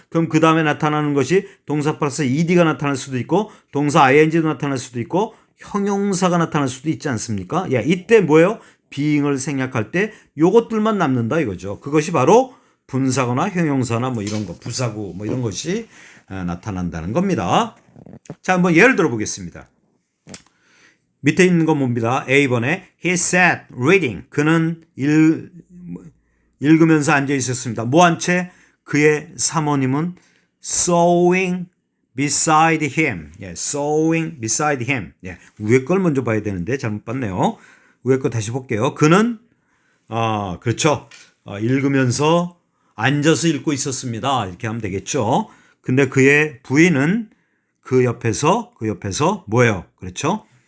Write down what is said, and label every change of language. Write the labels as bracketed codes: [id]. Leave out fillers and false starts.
[ko] 그럼 그 다음에 나타나는 것이 동사 플러스 ed가 나타날 수도 있고 동사 ing도 나타날 수도 있고 형용사가 나타날 수도 있지 않습니까? 야, 이때 뭐예요? being을 생략할 때 요것들만 남는다 이거죠. 그것이 바로 분사거나 형용사나 뭐 이런 거, 부사구 뭐 이런 것이 나타난다는 겁니다. 자, 한번 예를 들어 보겠습니다. 밑에 있는 건 뭡니다. A번에 [en] He sat reading. [ko] 그는 읽으면서 앉아 있었습니다. 뭐 한 채? 그의 사모님은 [en] sewing beside him. 예, sewing beside him. [ko] 예, 위에 걸 먼저 봐야 되는데 잘못 봤네요. 위에 거 다시 볼게요. 그는 그렇죠. 읽으면서 앉아서 읽고 있었습니다. 이렇게 하면 되겠죠. 근데 그의 부인은 그 옆에서 뭐예요? 그렇죠?